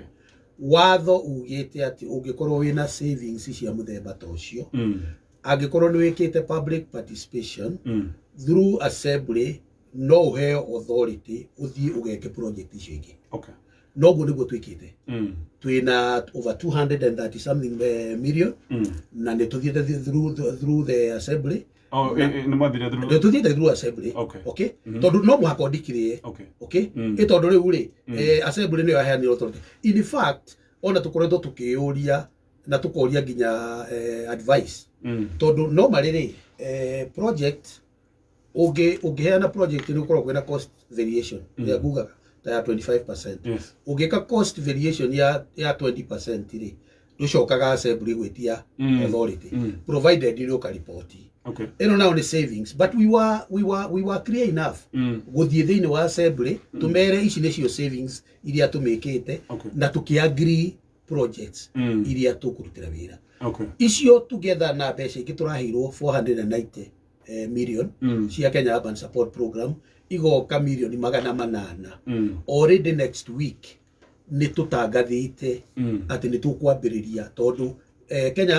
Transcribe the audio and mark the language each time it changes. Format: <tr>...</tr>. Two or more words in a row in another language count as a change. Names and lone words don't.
<ki>Watho ugĩte atĩ ũngĩkorwo wĩna savings cia mũthemba ta ũcio angĩkorwo nĩ wĩkĩte</ki> <en>public participation through assembly</en> <ki>no ũheo authority ũthiĩ ũgeke project icio ingĩ. Okay. Noguo nĩguo twĩkĩte twĩna</ki> <en>over 230 something million</en> <ki>na nĩ tũthiĩte</ki> <en>through the assembly.</en> <ki>Tũthiĩte</ki> <en>through assembly. Okay.</en> <ki>Tondũ no mũhaka ũndikithie.</ki> <en>Okay.</en> <ki>Tondũ rĩu rĩ assembly nĩyo yaheanire authority.</ki> <en>In fact</en> <ki>ona tũkoretwo tũkĩũria na tũkoria nginya advice tondũ normally rĩ project ũngĩheana project nĩ ũkoragwo kwĩna</ki> <en>cost variation</en> <ki>ya ngugaga ta ya 25%. Ũngĩka</ki> <en>cost variation</en> <ki>ya 20% rĩ nducokaga assembly gwitia authority</ki> <en>provided you</en> <ki>ka report ino now ni savings</ki> <en>but we were clear enough</en> <ki>guthie thiini wa assembly tumere ici nicio savings iria tumikite na tukiagree projects iria tukurutira wira icio together na mbeca ingi turahirwo 490 million cia Kenya Urban Support Program igoka milioni 800</ki> <en>already next week</en> <ki>ni tutangathite ati ni tukwambiriria tondu Kenya</ki>